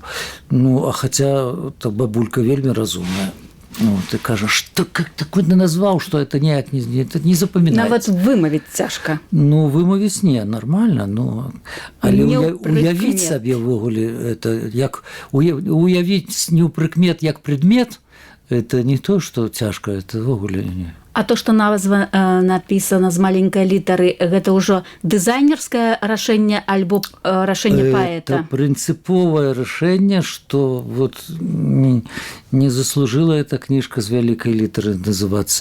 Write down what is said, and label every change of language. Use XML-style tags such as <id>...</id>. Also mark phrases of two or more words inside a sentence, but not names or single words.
<be>Ну, а хаця бабулька вельмі разумная. Ну, ты кажаш, што</be> <ru>как такой</ru> <be>назваў, што это неяк не запамінаецца. Нават вымавіць цяжка. Ну, вымавіць не, нармальна, ну, але уявіць сабе ўвогуле, это як уявіць не ў прыкмет як предмет, это не то, што цяжка, это ўвогуле не. А то, што назва напісана з маленькай літары, гэта ўжо дызайнерскае рашэнне альбо рашэнне паэта? Это прынцыповае рашэнне, што</be> <ru>вот не заслужила эта</ru> <be>кніжка з вялікай літары называцца.</be>